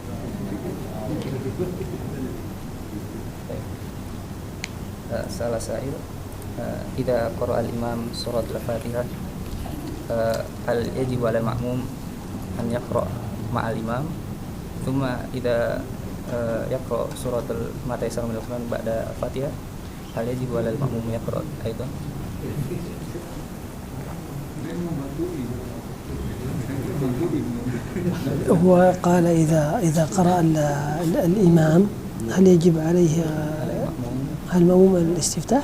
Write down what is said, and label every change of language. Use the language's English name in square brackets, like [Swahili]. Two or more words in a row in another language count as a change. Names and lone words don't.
[Arabic] سأل سائل إذا قرأ الإمام سورة الفاتحة هل يجب على المأموم أن يقرأ مع الإمام ثم إذا يقرأ سورة المائدة من القرآن بعد الفاتحة هل يجب على المأموم يقرأ أيضا. هو قال إذا قرأ الإمام هل يجب عليه المأموم الاستفتاح؟